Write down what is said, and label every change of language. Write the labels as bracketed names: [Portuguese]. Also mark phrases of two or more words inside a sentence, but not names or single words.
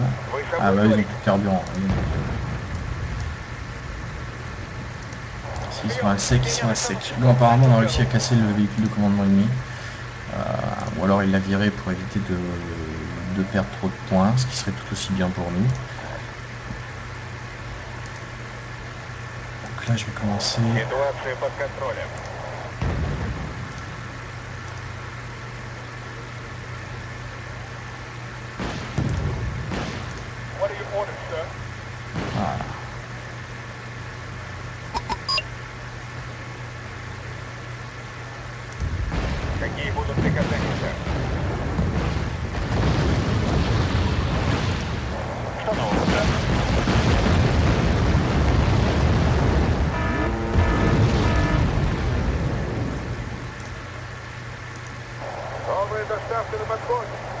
[French] Ah bah ils ont plus de carburant. S'ils sont à sec, ils sont à sec. Bon, apparemment on a réussi à casser le véhicule de commandement ennemi. Ou alors il l'a viré pour éviter de perdre trop de points, ce qui serait tout aussi bien pour nous. Donc là je vais commencer. [Russian] Ситуация под контролем. [English] What are your orders, sir? [French] Voilà. [Russian] Какие будут приказания, сэр? Что нового, сэр? Новая доставка на подходе.